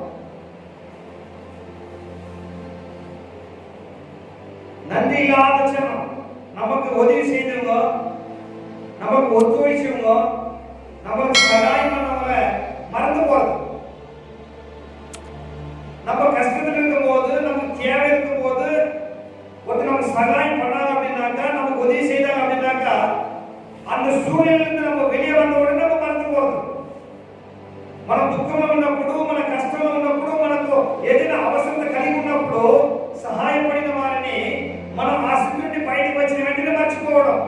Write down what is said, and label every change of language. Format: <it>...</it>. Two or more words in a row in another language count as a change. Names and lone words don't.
<ta>நன்றி இல்லாத ஜனம், நமக்கு உதவி செய்தவங்க, நமக்கு ஒத்துழைச்சவங்க, நமக்கு சகாயம் பண்ணவங்கள மறந்து போறது. நம்ம கஷ்டத்துல இருக்கும் போது, நமக்கு தேவை இருக்கும் போது ஒருத்தர் நமக்கு சகாயம் பண்ணாங்க அப்படின்னாக்கா, நமக்கு உதவி செய்தாங்க அப்படின்னாக்கா, அந்த சூழ்நிலையிலிருந்து நம்ம வெளியே வந்த உடனே நம்ம மறந்து போறது.</ta> <te>మనం దుఃఖంలో ఉన్నప్పుడు, మన కష్టంలో ఉన్నప్పుడు, మనకు ఏదైనా అవసరత కలిగి ఉన్నప్పుడు సహాయపడిన వారిని మనం ఆ స్థితి నుండి బయటకు వచ్చిన వెంటనే మర్చిపోవడం.</te>